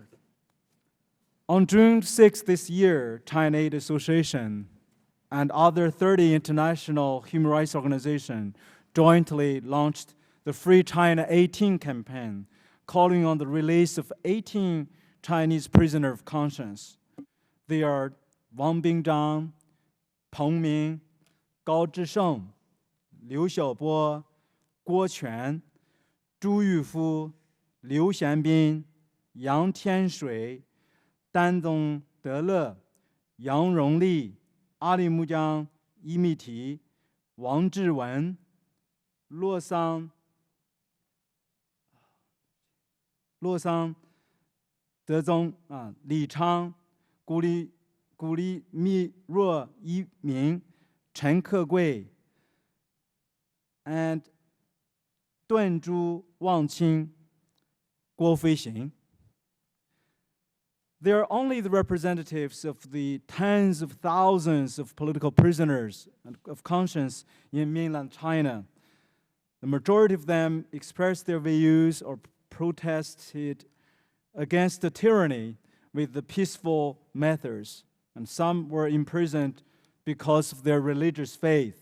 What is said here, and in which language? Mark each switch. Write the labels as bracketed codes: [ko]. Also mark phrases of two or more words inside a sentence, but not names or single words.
[en] On June 6 this year, China Aid Association and other 30 international human rights organizations jointly launched the Free China 18 campaign, calling on the release of 18 Chinese prisoners of conscience. They are Wang Bingzhang, Peng Ming, Gao Zhisheng, Liu Xiaobo, Guo Quan, Zhu Yufu, Liu Xianbin, Yang Tianshui, Dan Dongdele, Yang Rongli, Ali Mujiang, Yi Miti, Wang Zhiwen, Luo Sang, De Zong, Li Chang, Gu Li Mi Ruo Yi Ming, Chen Kegui, and Dun Zhu Wang Qing, Guo Feixing. They are only the representatives of the tens of thousands of political prisoners of conscience in mainland China. The majority of them expressed their views or protested against the tyranny with the peaceful methods, and some were imprisoned because of their religious faith.